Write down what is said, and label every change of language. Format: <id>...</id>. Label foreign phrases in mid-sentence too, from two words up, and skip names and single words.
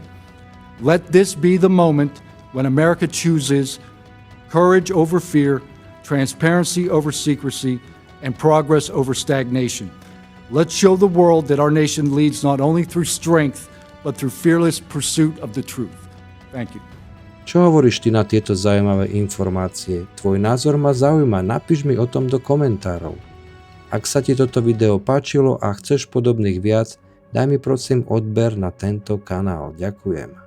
<en>Let this be the moment when America chooses courage over fear, transparency over secrecy, and progress over stagnation. Let's show the world that our nation leads not only through strength, but through fearless pursuit of the truth. Thank you.</en> <sk>Čo hovoríš ty na tieto zaujímavé informácie? Tvoj názor ma zaujíma, napíš mi o tom do komentárov. Ak sa ti toto video páčilo a chceš podobných viac, daj mi prosím odber na tento kanál. Ďakujem.</sk>